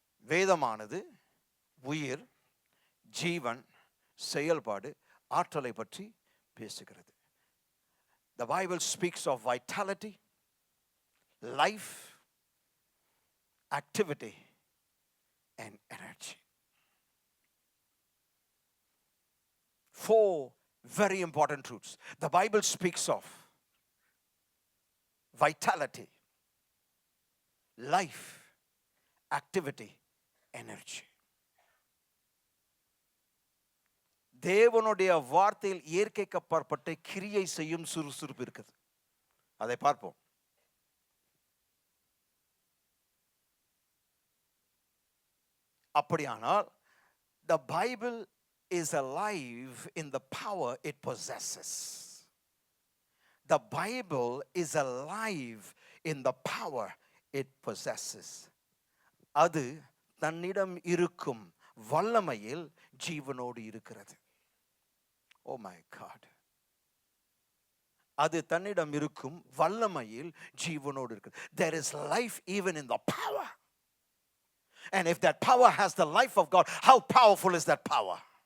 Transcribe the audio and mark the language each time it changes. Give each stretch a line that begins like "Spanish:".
Tamil: வேதமானது உயிர், ஜீவன், செயல்பாடு, ஆற்றலை பற்றி பேசுகிறது.
English: The Bible speaks of vitality, life, activity and energy. 4 very important truths. The Bible speaks of vitality, life, activity, energy.
Tamil: தேவனுடைய வார்த்தையில் இயற்கைக்கு அப்பாற்பட்ட கிரியை செய்யும் சுறுசுறுப்பு இருக்குது. அதை பார்ப்போம். அப்படியானால்
English: the Bible is alive in the power it possesses. The Bible is alive in the power it possesses.
Tamil: அது தன்னிடம் இருக்கும் வல்லமையில் ஜீவனோடு இருக்கிறது.
English: Oh my God.
Tamil: அது தன்னிடம் இருக்கும் வல்லமையில் ஜீவனோடு இருக்கிறது.
English: There is life even in the power. And if that power has the life of God, how powerful is that power?